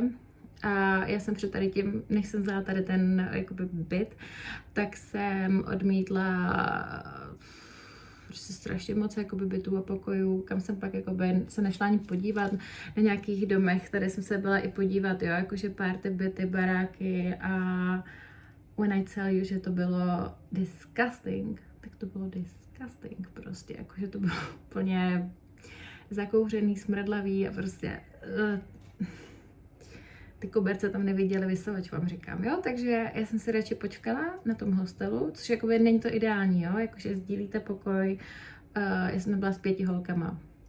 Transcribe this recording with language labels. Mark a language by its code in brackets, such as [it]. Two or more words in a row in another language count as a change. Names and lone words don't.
[cs] A já jsem před tady tím, než jsem vzala tady ten jakoby byt, tak jsem odmítla prostě strašně moc jakoby bytů a pokojů, kam jsem pak jakoby se nešla ani podívat na nějakých domech, tady jsem se byla i podívat, jo, jakože party byty, baráky a [en] when I tell you, [cs] že to bylo disgusting, tak to bylo disgusting prostě, jakože to bylo úplně zakouřený, smrdlavý a prostě ty koberce tam neviděli vysavač, vám říkám, jo, takže já jsem si radši počkala na tom hostelu, což jakoby není to ideální, jo, jakože sdílíte pokoj, já jsem byla s 5 holkama,